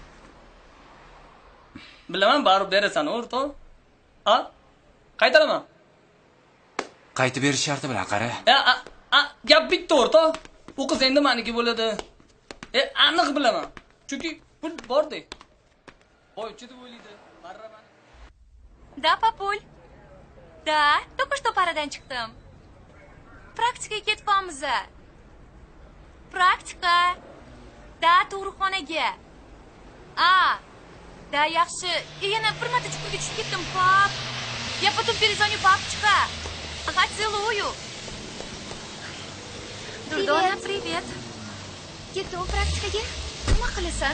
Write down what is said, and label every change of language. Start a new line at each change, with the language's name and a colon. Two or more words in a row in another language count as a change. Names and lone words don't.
Uzbek: Bilaman, barib berasan, o'rta. Ha? Qaytaraman. Qaytib berish sharti bilan qara. Gap bitta, o'rta. U qiz endi meniki bo'ladi. Aniq bilaman. Chunki pul bor-da. Boychi deb o'ylaydi. Marraman.
Russian: Да, папуль. Да, только что
Uzbek: paradan chiqdim. Praktikaga ketibamiz. Praktika. Da, tug'ruqxonaga. Да, yaxshi. Yana bir marta chuqurga tushib ketdim, pap.
Russian: Я потом перезвоню, папочка. Ага, целую. Durdona, привет.
Uzbek: Ketdim praktikaga. Nima qilasan?